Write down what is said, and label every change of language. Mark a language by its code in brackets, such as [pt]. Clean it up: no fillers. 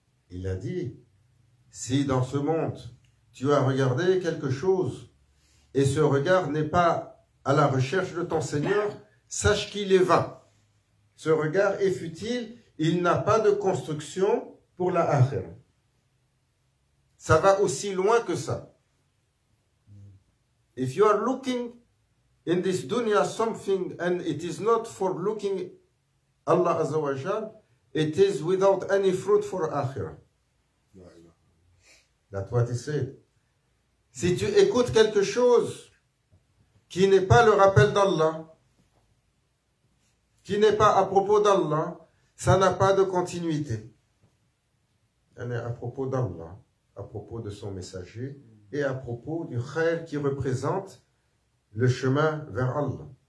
[fr] Il a dit, si dans ce monde, tu as regardé quelque chose, et ce regard n'est pas à la recherche de ton Seigneur, sache qu'il est vain. Ce regard est futile, il n'a pas de construction pour la akhira. Ça va aussi loin que ça. [en] If you are looking in this dunya something, and it is not for looking Allah Azza wa Jal, it is without any fruit for akhirah. That's what he said. [fr] Si tu écoutes quelque chose qui n'est pas le rappel d'Allah, qui n'est pas à propos d'Allah, ça n'a pas de continuité. Elle est à propos d'Allah, à propos de son messager, et à propos du khair qui représente le chemin vers Allah.